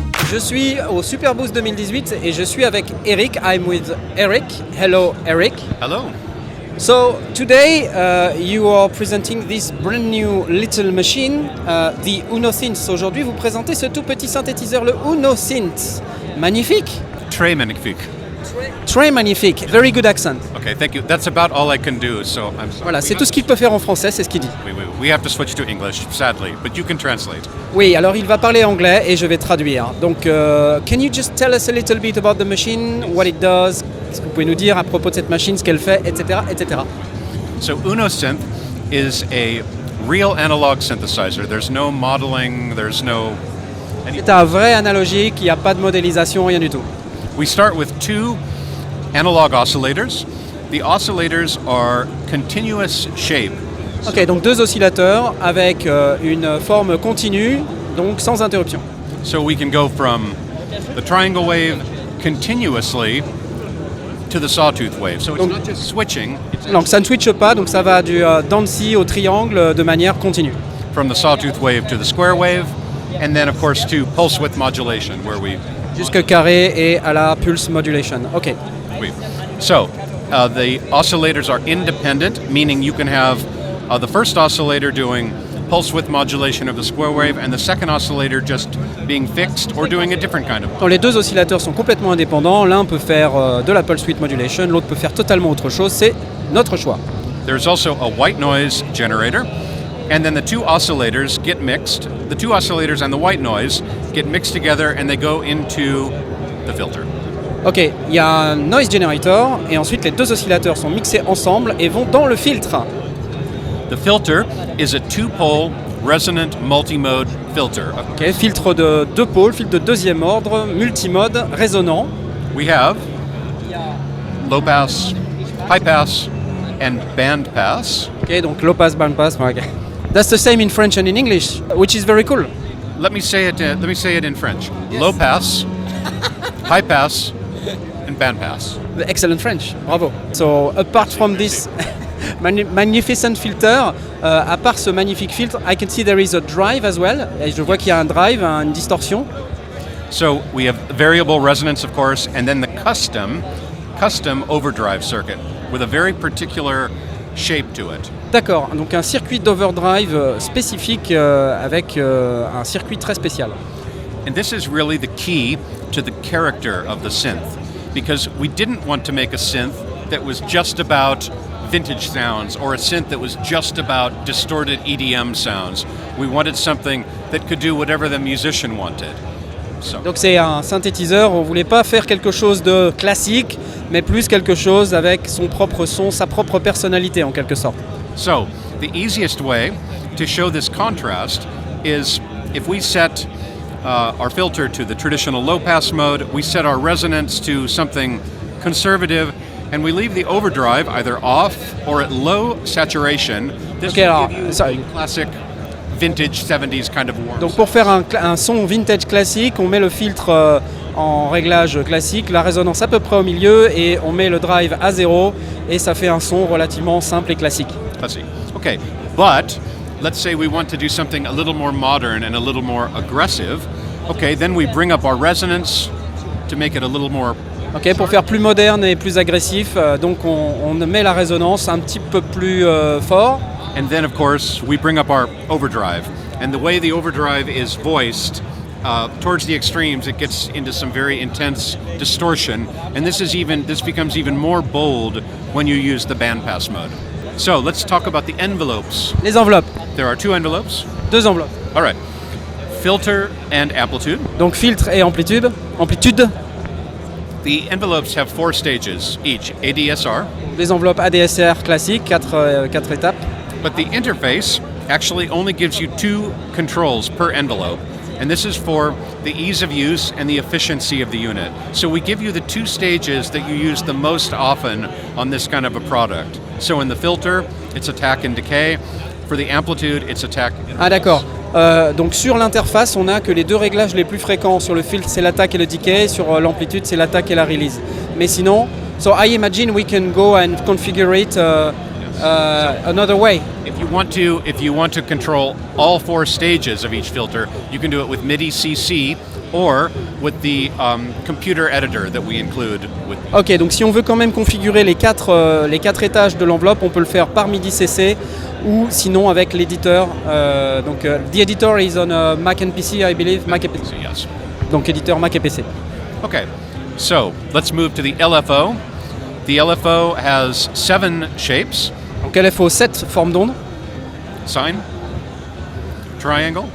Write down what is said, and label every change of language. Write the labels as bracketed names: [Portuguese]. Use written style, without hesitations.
[French] Je suis au Superboost 2018 et je suis avec Eric. [English] I'm with Eric. Hello, Eric. Hello. So today you are presenting this brand new little machine, the UnoSynth. [French] Aujourd'hui, vous présentez ce tout petit synthétiseur, le UnoSynth. Magnifique. Très magnifique. Très magnifique. [English] Very good accent. Okay, thank you. That's about all I can do, so I'm sorry. [French] Voilà, c'est tout ce qu'il peut faire en français, c'est ce qu'il dit. [English] We have to switch to English, sadly, but you can translate. [French] Oui, alors il va parler anglais et je vais traduire. [English] Donc, can you just tell us a little bit about the machine, what it does? [French] Est-ce que vous pouvez nous dire à propos de cette machine ce qu'elle fait, etc., etc. [English] So UnoSynth is a real analog synthesizer. There's no modeling, there's no... [French] C'est un vrai analogique, il n'y a pas de modélisation, rien du tout. [English] We start with two analog oscillators. The oscillators are continuous shape. [French] Ok, donc deux oscillateurs avec une forme continue, donc sans interruption. [English] So we can go from the triangle wave continuously to the sawtooth wave. So it's not just switching. [French] Donc ça ne switche pas, donc ça va du dent de scie au triangle de manière continue. [English] From the sawtooth wave to the square wave, and then of course to pulse width modulation, where we... [French] Jusque carré et à la pulse modulation. Ok. [English] So the oscillators are independent, meaning you can have the first oscillator doing pulse width modulation of the square wave and the second oscillator just being fixed or doing a different kind of... [French] Donc les deux oscillateurs sont complètement indépendants. L'un peut faire de la pulse width modulation, l'autre peut faire totalement autre chose. C'est notre choix. [English] There's also a white noise generator, and then the two oscillators get mixed. The two oscillators and the white noise get mixed together and they go into the filter. [French] Ok, il y a un noise generator et ensuite les deux oscillateurs sont mixés ensemble et vont dans le filtre. [English] The filter is a two-pole resonant multimode filter. [French] Ok, filtre de deux pôles, filtre de deuxième ordre, multimode, résonant. [English] We have low pass, high pass, and band pass. [French] Ok, donc low pass, band pass. Okay. [English] That's the same in French and in English, which is very cool. Let me say it in French. Yes. Low pass, high pass, and band pass. Excellent French, bravo. So apart from this magnificent filter, [French] à part ce magnifique filtre, [English] I can see there is a drive as well. [French] Et je vois qu'il y a un drive, une distorsion. [English] So we have variable resonance, of course, and then the custom overdrive circuit with a very particular shape to it. [French] D'accord, donc un circuit d'overdrive spécifique avec un circuit très spécial. [English] And this is really the key to the character of the synth, because we didn't want to make a synth that was just about vintage sounds or a synth that was just about distorted EDM sounds. We wanted something that could do whatever the musician wanted. So. [French] Donc c'est un synthétiseur, on ne voulait pas faire quelque chose de classique, mais plus quelque chose avec son propre son, sa propre personnalité en quelque sorte. [English] So, the easiest way to show this contrast is if we set our filter to the traditional low-pass mode, we set our resonance to something conservative, and we leave the overdrive either off or at low saturation. This will give you a classic vintage 70s kind of warm. [French] Donc pour faire un son vintage classique, on met le filtre en réglage classique, la résonance à peu près au milieu et on met le drive à 0 et ça fait un son relativement simple et classique. Classique. [English] Okay, but let's say we want to do something a little more modern and a little more aggressive. Okay, then we bring up our resonance to make it a little more... [French] Ok, pour faire plus moderne et plus agressif, donc on met la résonance un petit peu plus fort. [English] And then, of course, we bring up our overdrive. And the way the overdrive is voiced, towards the extremes, it gets into some very intense distortion. And this becomes even more bold when you use the bandpass mode. So let's talk about the envelopes. [French] Les enveloppes. [English] There are two envelopes. [French] Deux enveloppes. [English] All right. Filter and amplitude. [French] Donc filtre et amplitude. Amplitude. [English] The envelopes have 4 stages each. ADSR. [French] Des enveloppes ADSR classiques, 4 étapes. [English] But the interface actually only gives you 2 controls per envelope. And this is for the ease of use and the efficiency of the unit. So we give you the 2 stages that you use the most often on this kind of a product. So in the filter, it's attack and decay. For the amplitude, it's attack and [French] Ah d'accord. Donc sur l'interface, on n'a que les deux réglages les plus fréquents. Sur le filtre, c'est l'attaque et le decay. Sur l'amplitude, c'est l'attaque et la release. Mais sinon, [English] so I imagine we can go and configure it another way. If you want to control all 4 stages of each filter, you can do it with MIDI CC or with the computer editor that we include with. [French] Ok, donc si on veut quand même configurer les quatre étages de l'enveloppe, on peut le faire par MIDI CC ou sinon avec l'éditeur. [English] The editor is on Mac and PC, I believe. [French] Mac et PC. [English] Yes. [French] Donc éditeur Mac et PC. [English] Okay, so let's move to the LFO. The LFO has 7 shapes. [French] Donc LFO 7 formes d'onde, [English] Sine, triangle,